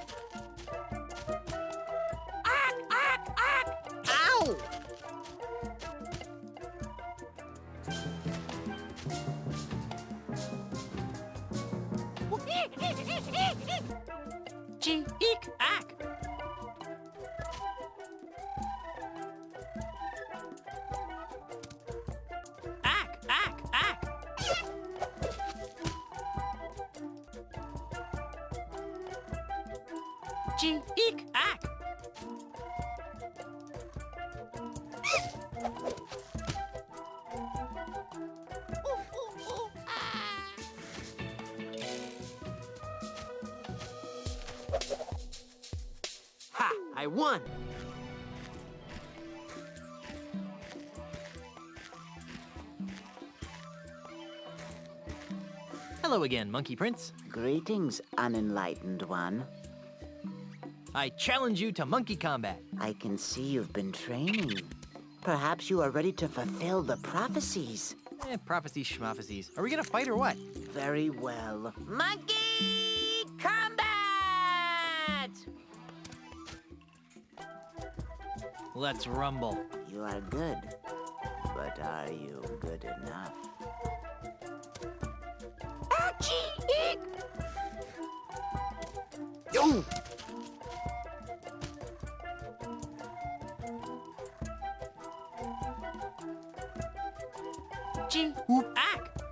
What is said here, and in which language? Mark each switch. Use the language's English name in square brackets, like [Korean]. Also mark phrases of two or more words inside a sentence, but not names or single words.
[English] Ow! Gee, eek, ack. Ack, ack, ack. Gee, eek, ack. Ha! I won! Hello again, Monkey Prince. Greetings, unenlightened one. I challenge you to monkey combat. I can see you've been training. Perhaps you are ready to fulfill the prophecies. Prophecies schmophecies. Are we gonna fight or what? Very well. Monkey combat! Let's rumble. You are good, but are you good enough? Achie! Eek! Yo! Gee, ack.